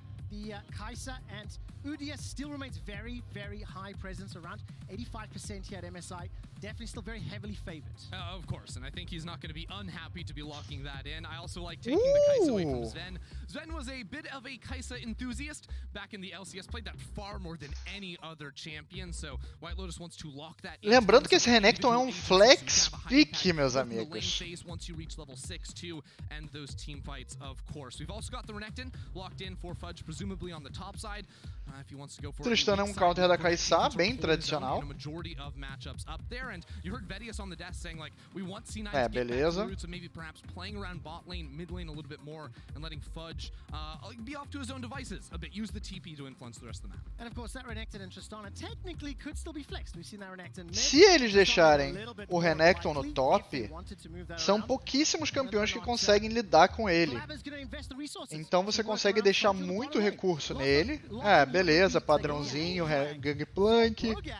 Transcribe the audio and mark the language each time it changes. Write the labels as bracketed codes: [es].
[en] The Kai'Sa and Udyr still remains very, very high presence, around 85% here at MSI. Definitely still very heavily favored. Of course, and I think he's not going to be unhappy to be locking that in. I also like taking the Kai'Sa away from Sven. Sven was a bit of a Kai'Sa enthusiast back in the LCS, played that far more than any other champion, so White Lotus wants to lock that in. [pt] Lembrando que esse Renekton é um flex pick, meus amigos. [en] Once you reach level 6 too, and those team fights, of course. We've also got the Renekton locked in for Fudge, presumably on the top side. If he wants to go for [pt] Tristana é um counter da Kai'Sa, bem tradicional. [en] And you heard Vedius on the desk saying like we want C9 [pt] É, [en] to get [pt] beleza. [en] back to the roots of maybe perhaps playing around bot lane, mid lane a little bit more and letting Fudge be off to his own devices a bit, use the TP to influence the rest of the map. And of course that Renekton and Tristana technically could still be flexed. We've seen that Renekton. [pt] Se eles deixarem o Renekton no top, são pouquíssimos campeões que conseguem lidar com ele. Então você consegue deixar muito recurso nele. É, beleza, padrãozinho, Gangplank.